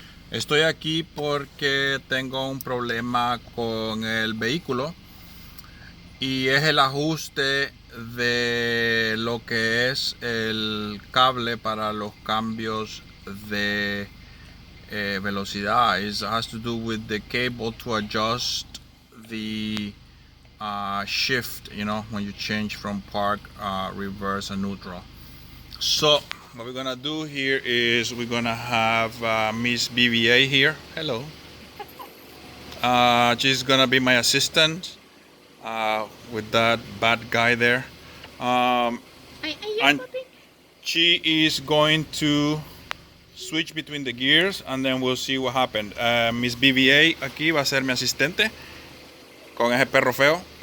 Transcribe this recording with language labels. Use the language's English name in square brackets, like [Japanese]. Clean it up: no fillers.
[Spanish] Estoy aquí porque tengo un problema con el vehículo y es el ajuste de lo que es el cable para los cambios de velocidad. [English] It has to do with the cable to adjust the shift, when you change from park, reverse, and neutral. So what we're gonna do here is we're gonna have Miss BBA here. Hello. She's gonna be my assistant with that bad guy there. And she is going to switch between the gears and then we'll see what happened. [Spanish] Miss BBA aquí va a ser mi asistente con ese perro feo.